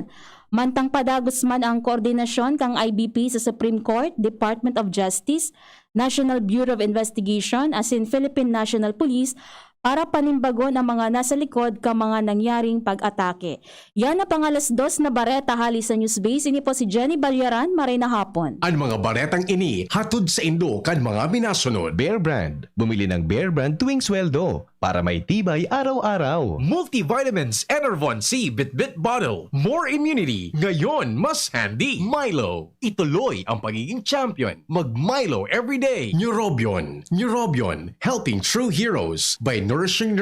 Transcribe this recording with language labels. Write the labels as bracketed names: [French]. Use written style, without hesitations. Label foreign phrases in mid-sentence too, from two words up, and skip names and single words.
[Bikol] Mantang padagos man ang koordinasyon kang IBP sa Supreme Court, Department of Justice, National Bureau of Investigation asin Philippine National Police para panimbagon ang mga nasa likod ka mga nangyaring pag-atake. Yan na pangalas 2 na bareta hali sa Newsbase. Ini po si Jenny Balyaran, maray na hapon. Ang mga baretang ini hatod sa Indo kan mga minasunod. Bear Brand. [Filipino] Bumili ng Bear Brand tuwing sweldo para may tibay araw-araw. Multivitamins Enervon C Bit-Bit Bottle. [English] More immunity. [Filipino] Ngayon, mas handy. Milo. Ituloy ang pagiging champion. Mag-Milo everyday. Neurobion. Neurobion. [English] Helping true heroes by nourishing nerves.